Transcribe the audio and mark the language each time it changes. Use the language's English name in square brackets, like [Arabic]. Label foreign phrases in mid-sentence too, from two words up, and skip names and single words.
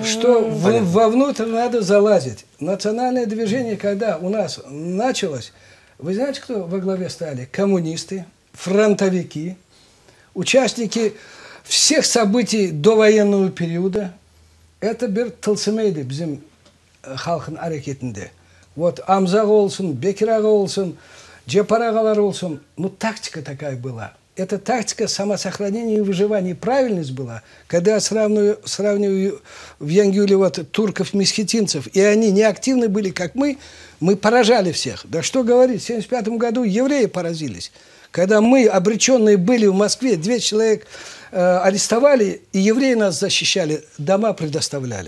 [Russian] Что вовнутрь надо залазить. Национальное движение, когда у нас началось, вы знаете, кто во главе стали? Коммунисты, фронтовики, участники всех событий довоенного периода. [Crimean Tatar] Это bir tılsımıydı bizim halkın hareketinde. Вот Амза olsun, Bekir Ağa olsun, Джепар Ағалар olsun. [Russian] Ну, тактика такая была. Эта тактика самосохранения и выживания. Правильность была. Когда я сравниваю в Янгюле турков, месхетинцев, и они неактивны были, как мы поражали всех. Да что говорить, в 1975 году евреи поразились. Когда мы, обреченные, были в Москве, 200 человек арестовали, и евреи нас защищали, дома предоставляли.